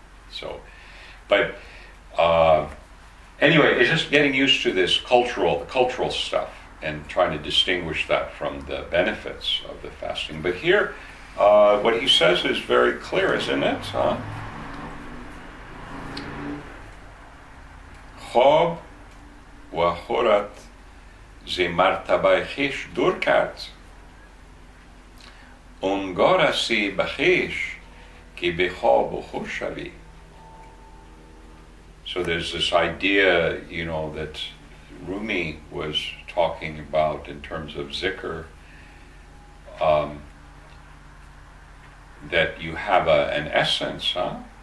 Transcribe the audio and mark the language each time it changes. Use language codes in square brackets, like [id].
[en] So, but anyway, it's just getting used to this cultural stuff and trying to distinguish that from the benefits of the fasting. But here, what he says is very clear, isn't it? [fa] خواب و خورت ز مرتبه خویش دور کرد آنگاه رسی به خویش که به خواب و خور شوی. [en] So there's this idea, that Rumi was talking about in terms of zikr, that you have an essence, huh?